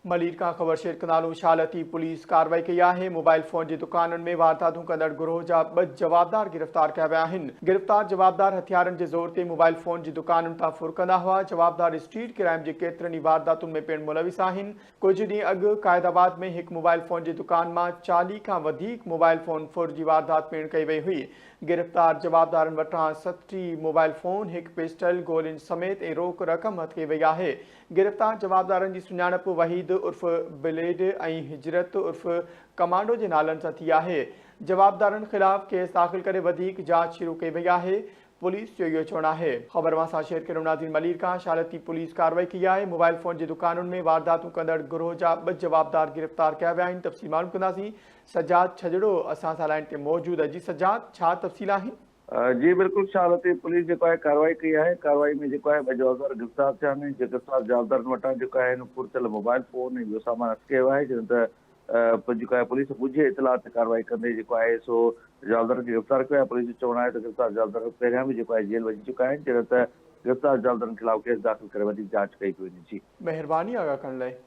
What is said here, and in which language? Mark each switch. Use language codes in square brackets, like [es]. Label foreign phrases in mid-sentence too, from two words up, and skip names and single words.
[sd] मलीर का ख़बर शेयर कनालू शालती पुलिस कार्रवाई कई है। मोबाइल फोन की दुकान में वारदातों कंदड़ गुरोह जा 2 जवाबदार गिरफ्तार किया विया आहिनि। गिरफ्तार जवाबदार हथियारनि के जोर ते मोबाइल फोन की दुकान तां फुरकंदा हुआ। जवाबदार स्ट्रीट क्राइम के केतिरनि वारदातुनि में पिण मुलविस आहिनि। कुछ ॾींहं अॻु कायदाबाद में एक मोबाइल फोन की दुकान में 40 खां वधीक मोबाइल फोन फुर की वारदात पिण कई वई हुई। गिरफ्तार जवाबदारनि वटां 60 मोबाइल फोन, एक पिस्टल, गोलियुनि समेत ऐं रोक रक़म हथ कई वई है। गिरफ्तार जवाबदारनि की सुञाणप वहीद उर्फ ब्लेड ऐं हिजरत उर्फ कमांडो के नालन सां थी है। जवाबदारनि खिलाफ केस दाख़िल करे वधीक जांच शुरू कई वई है। पुलिस जो यो चवणु है। ख़बर मां शेयर करो नाज़रीन। मलीर का शालती पुलिस कार्रवाई की है। मोबाइल फोन की दुकानुनि में वारदातूं कंदड़ गुरोह जा 2 जवाबदार गिरफ्तार किया विया आहिनि। तफ़सील मालूम कंदासीं। सजाद छजड़ो असां सां लाइन ते मौजूद है। जी सजाद, छा तफ़सील आहिनि? जी बिल्कुल, शालती पुलिस जो है कार्रवाई की है। कार्रवाई में जो है 2 जवाबदार गिरफ्तार थिया आहिनि। गिरफ्तार जवाबदारनि वटां जो है फुरतल मोबाइल फोन ऐं ॿियो सामान हथ कयो आहे। जिन जो है पुलिस ॻुझे इतला ते कार्रवाई कंदे जो है सो जवाबदारनि खे गिरफ्तार कयो आहे। पुलिस जो चवणु आहे त गिरफ्तार जवाबदार पहिरियां भी जो है जेल वञी चुका आहिनि। जिन गिरफ्तार जवाबदारनि खिलाफ केस दाख़िल करे वधीक जांच कई थी वञे। जी मेहरबानी आगाह करण लाइ।